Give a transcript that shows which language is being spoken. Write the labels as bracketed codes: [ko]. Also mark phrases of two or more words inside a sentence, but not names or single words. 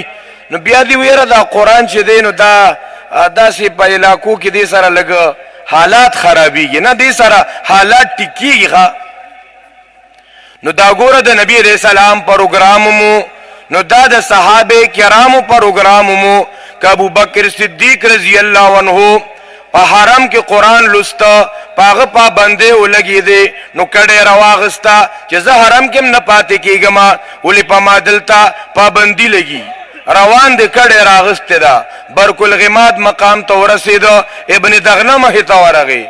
[ps] نو بیا دې ویره دا قرآن چې دی نو دا داسې په علاقو کې دې سره لږ حالات خرابېږي، نه دې سره حالات ټیکېږي. نو دا ګوره د نبی [ar] علیہ السلام [ps] پروګرام مو، نو دا د صحابه کرامو پروګرام مو که ابو بکر صدیق [ar] رضی اللہ عنہ [ps] په حرم کې قرآن لسته، پاغه پابندې ولګېدې، نو کډې راواغسته چې زه حرم کې نه پاتې کېږم، ولې په ما دلته پابندي لګي. روان دې کډې راغسته ده، برکالغماد مقام ته ورسېده، ابن دغنه مخې ته ورغی.